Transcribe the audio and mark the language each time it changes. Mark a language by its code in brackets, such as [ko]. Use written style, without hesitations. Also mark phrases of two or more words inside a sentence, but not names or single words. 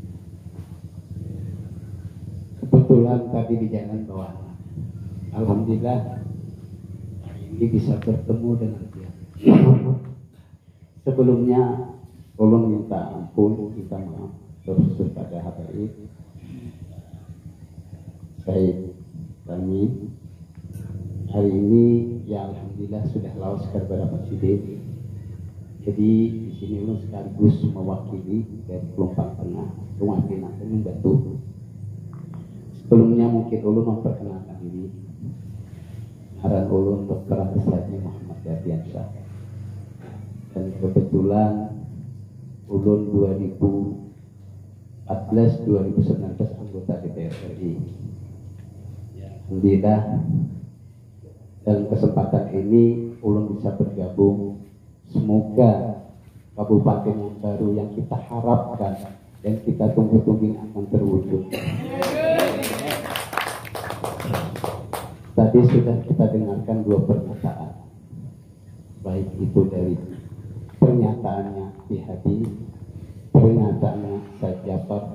[bjn] Kebetulan tadi di jalan bawah. Alhamdulillah hari ini bisa bertemu dengan dia. Sebelumnya ulun minta ampun, minta maaf terus kepada Habaib Said kami. Hari ini ya alhamdulillah sudah lawas kepada Presiden. Jadi di sini ulun sekaligus mewakili dari Pelumpang Tengah, Rumah Pinang Gunung Batu. Sebelumnya mungkin ulun memperkenalkan diri. Ngaran ulun Dr. Andes Haji Muhammad Yardiansyah. Dan kebetulan ulun 2014-2019 anggota DPR RI. Alhamdulillah dalam kesempatan ini ulun bisa bergabung. Semoga kabupaten yang baru yang kita harapkan dan kita tunggu-tunggu akan terwujud. Tadi sudah kita dengarkan dua pernyataan, baik itu dari pernyataannya PHD, pernyataannya Said Jafar.